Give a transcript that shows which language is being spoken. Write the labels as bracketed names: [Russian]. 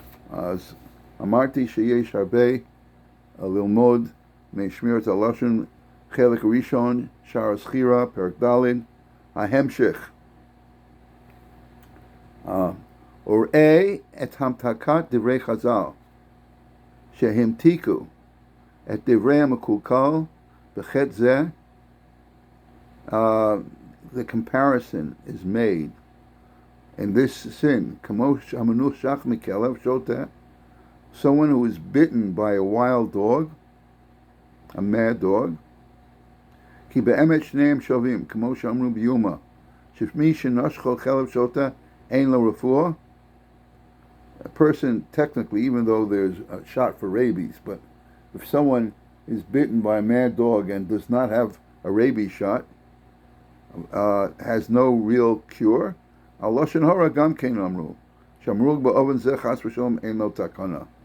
[Hebrew] אז אמרתי שיש הרבה ללמוד משמירת הלשון, חלק ראשון, שער הזכירה, פרק ד', ההמשך. וראה את המתקת דברי חז"ל, שהמתיקו את דברי המקולקל בחטא זה. [English] The comparison is made in this sin, [Hebrew] כמו המנושך מכלב שוטה, [English] someone who is bitten by a wild dog, a mad dog. [Hebrew] כי באמת שניהם שווים, כמו שאמרו ביומא, שמי שנשכו כלב שוטה אין לו רפואה. [English] A person, technically, even though there's a shot for rabies, but if someone is bitten by a mad dog and does not have a rabies shot, has no real cure, [Hebrew] הלשון הרע גם כן אמרו, שאמרו באופן זה חס ושלום אין לו תקנה.